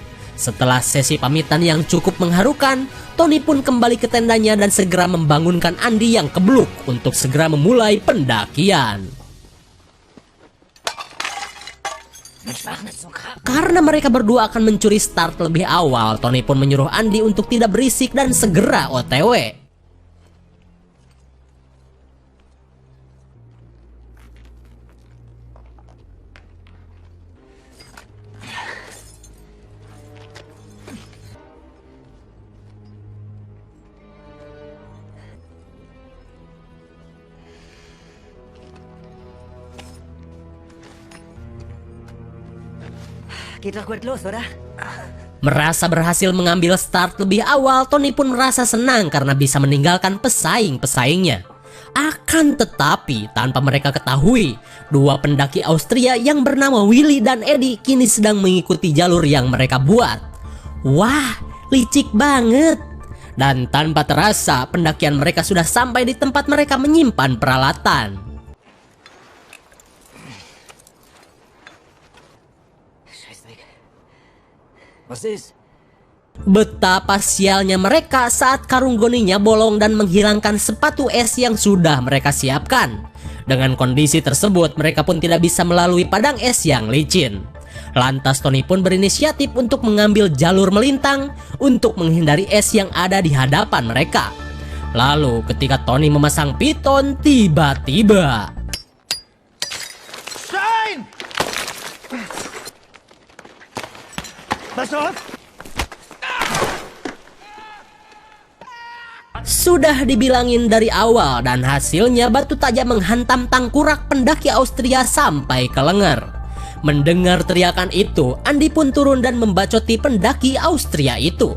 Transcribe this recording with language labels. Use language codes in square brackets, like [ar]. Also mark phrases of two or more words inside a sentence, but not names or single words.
[id] Setelah sesi pamitan yang cukup mengharukan, Tony pun kembali ke tendanya dan segera membangunkan Andy yang kebluk untuk segera memulai pendakian. Karena mereka berdua akan mencuri start lebih awal, Tony pun menyuruh Andy untuk tidak berisik dan segera OTW. [de] Geht doch gut los, oder? [id] Merasa berhasil mengambil start lebih awal, Tony pun merasa senang karena bisa meninggalkan pesaing-pesaingnya. Akan tetapi, tanpa mereka ketahui, dua pendaki Austria yang bernama Willy dan Eddie kini sedang mengikuti jalur yang mereka buat. Wah, licik banget. Dan tanpa terasa, pendakian mereka sudah sampai di tempat mereka menyimpan peralatan. [de] Was ist? [id] Betapa sialnya mereka saat karung goninya bolong dan menghilangkan sepatu es yang sudah mereka siapkan. Dengan kondisi tersebut, mereka pun tidak bisa melalui padang es yang licin. Lantas Tony pun berinisiatif untuk mengambil jalur melintang untuk menghindari es yang ada di hadapan mereka. Lalu ketika Tony memasang piton, tiba-tiba [de] Stein! Was auf? [id] sudah dibilangin dari awal dan hasilnya batu tajam menghantam tangkurak pendaki Austria sampai ke lengan. Mendengar teriakan itu, Andy pun turun dan membacoti pendaki Austria itu.